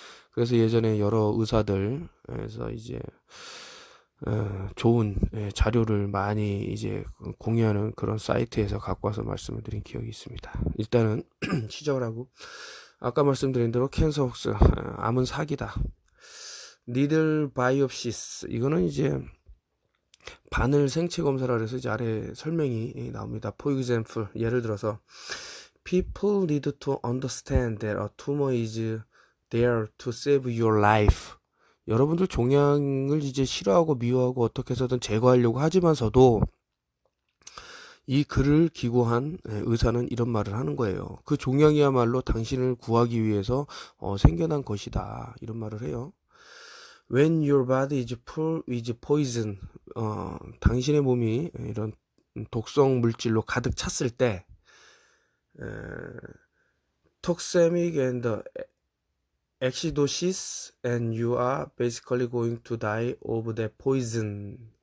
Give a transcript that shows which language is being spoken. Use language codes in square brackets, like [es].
[ko] 그래서 예전에 여러 의사들에서 이제 좋은 자료를 많이 이제 공유하는 그런 사이트에서 갖고 와서 말씀을 드린 기억이 있습니다. 일단은 시작을 하고, 아까 말씀드린 대로 캔서 혹스, 암은 사기다. 니들 바이옵시스, 이거는 이제 바늘 생체 검사라 해서 이제 아래 설명이 나옵니다. [en] For example, [ko] 예를 들어서 [en] people need to understand that a tumor is there to save your life. [ko] 여러분들 종양을 이제 싫어하고 미워하고 어떻게 해서든 제거하려고 하지만서도 이 글을 기고한 의사는 이런 말을 하는 거예요. 그 종양이야말로 당신을 구하기 위해서 생겨난 것이다. 이런 말을 해요. [en] When your body is full with poison, [ko] 당신의 몸이 이런 독성 물질로 가득 찼을 때, [en] toxemic and acidosis, and you are basically going to die of that poison.